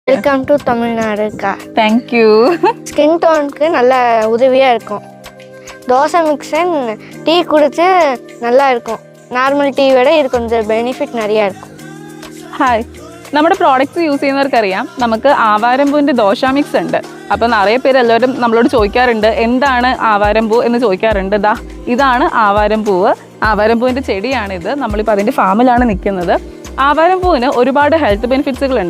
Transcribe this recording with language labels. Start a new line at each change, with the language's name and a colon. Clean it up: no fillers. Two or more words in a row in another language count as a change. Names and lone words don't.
English: Welcome to Tamil Nadu. Thank you. skin tone
Tamil: நல்ல உதவியாக இருக்கும். தோசை மிக்ஸன் டீ குடிச்சு நல்லா இருக்கும்.
English: normal tea
Tamil: விட ഇത് கொஞ்சம் ബെനിഫിറ്റ് நிறையா இருக்கும்.
Malayalam: ഹായ്, നമ്മുടെ
English: products use
Malayalam: ചെയ്യുന്നവർക്കറിയാം നമുക്ക് ആവാരംപൂവിൻ്റെ ദോശ മിക്സ് ഉണ്ട്. അപ്പോൾ നിറയെ പേര് എല്ലാവരും നമ്മളോട് ചോദിക്കാറുണ്ട് എന്താണ് ആവാരംപൂ എന്ന് ചോദിക്കാറുണ്ട്. ഇതാണ് ആവാരംപൂവ്. ആവാരംപൂവിൻ്റെ ചെടിയാണിത്. നമ്മളിപ്പോൾ അതിൻ്റെ ഫാമിലാണ് നിൽക്കുന്നത്. ആവാരംപൂവിന് ഒരുപാട്
English: health benefits.